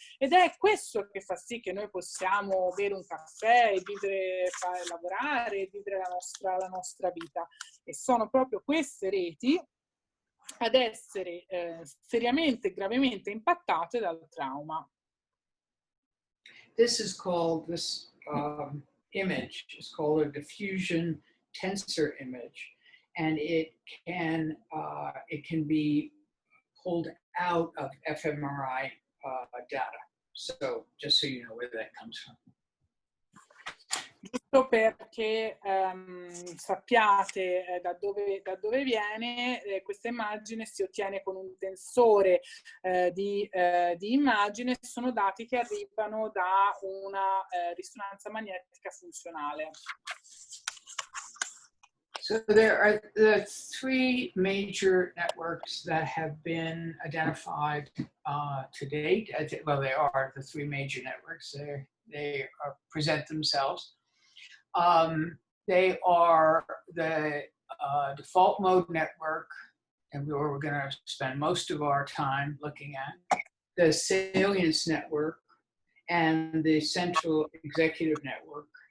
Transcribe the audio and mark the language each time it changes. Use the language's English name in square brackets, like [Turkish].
[Italian] Ed è questo che fa sì che noi possiamo bere un caffè e lavorare e vivere la nostra vita. E sono proprio queste reti ad essere seriamente e gravemente impattate dal trauma. [English] This image is called a diffusion tensor image, and it can be pulled out of fMRI data. So just so you know where that comes from. [Italian] Giusto perché sappiate da dove viene, questa immagine si ottiene con un tensore di immagine. Sono dati che arrivano da una risonanza magnetica funzionale. [English] So there are the three major networks that have been identified to date. Well, they are the three major networks. They present themselves. They are the default mode network, and we're going to spend most of our time looking at the salience network and the central executive network.